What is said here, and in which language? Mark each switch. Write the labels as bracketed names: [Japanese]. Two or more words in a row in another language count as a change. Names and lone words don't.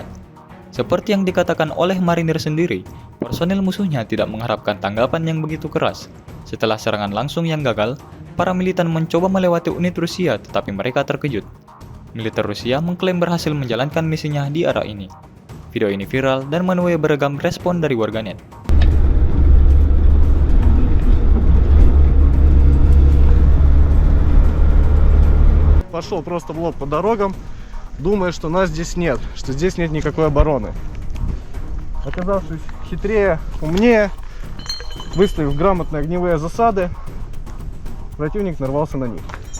[Indonesian] Seperti yang dikatakan oleh marinir sendiri, personel musuhnya tidak mengharapkan tanggapan yang begitu keras. Setelah serangan langsung yang gagal, para militan mencoba melewati unit Rusia tetapi mereka terkejut. Militer Rusia mengklaim berhasil menjalankan misinya di arah ini. Video ini viral dan menuai beragam respon dari warganet. [Russian] Пошел просто в лоб по дорогам, думая, что нас здесь нет, что здесь нет никакой обороны. Оказавшись хитрее, умнее, выставив грамотные огневые засады, противник нарвался на них.